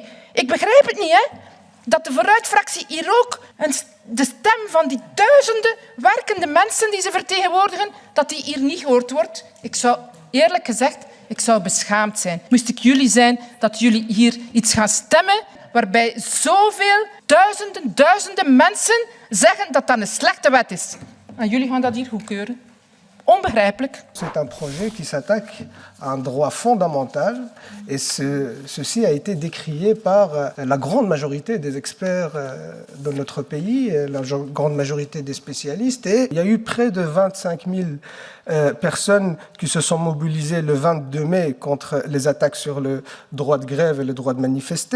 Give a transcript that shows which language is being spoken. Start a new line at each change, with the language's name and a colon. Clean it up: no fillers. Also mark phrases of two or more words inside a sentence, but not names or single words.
Dutch: Ik begrijp het niet, hè, dat de Vooruit-fractie hier ook de stem van die duizenden werkende mensen die ze vertegenwoordigen, dat die hier niet gehoord wordt. Ik zou eerlijk gezegd, ik zou beschaamd zijn. Moest ik jullie zijn, dat jullie hier iets gaan stemmen waarbij zoveel duizenden mensen zeggen dat dat een slechte wet is. En jullie gaan dat hier goedkeuren. Onbegrijpelijk.
French: C'est un projet qui s'attaque à un droit fondamental et ceci a été décrié par la grande majorité des experts de notre pays, la grande majorité des spécialistes. Et il y a eu près de 25 000 personnes qui se sont mobilisées le 22 mai contre les attaques sur le droit de grève et le droit de manifester.